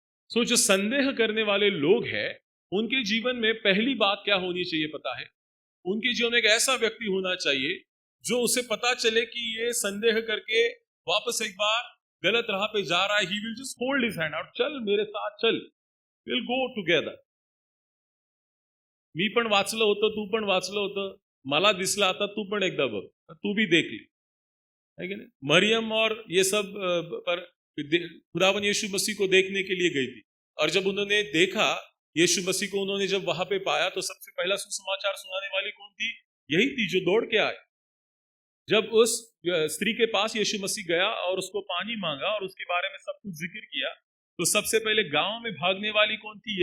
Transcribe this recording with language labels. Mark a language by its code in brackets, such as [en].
[hi] सो जो संदेह करने वाले लोग हैं, उनके जीवन में पहली बात क्या होनी चाहिए पता है? उनके जीवन में एक ऐसा व्यक्ति होना चाहिए जो उसे पता चले कि ये संदेह करके वापस एक बार गलत राह पे जा रहा है। [en] he will just hold his hand out, [hi] चल मेरे साथ चल, [en] Will go together. [mr] मी पण वाचलं होतं, तू पण वाचलं होतं, मला दिसलं, आता तू पण एकदा बघ, [hi] तू भी देख ले, है कि नहीं? मरियम और ये सब पर खुदावन यीशु मसीह को देखने के लिए गई थी, और जब उन्होंने देखा यीशु मसीह को, उन्होंने जब वहां पे पाया, तो सबसे पहला सुसमाचार सुनाने वाली कौन थी? यही थी जो दौड़ के आए। जब उस स्त्री के पास यीशु मसीह गया और उसको पानी मांगा और उसके बारे में सब कुछ जिक्र किया, तो सबसे पहले गांव में भागने वाली कौन थी?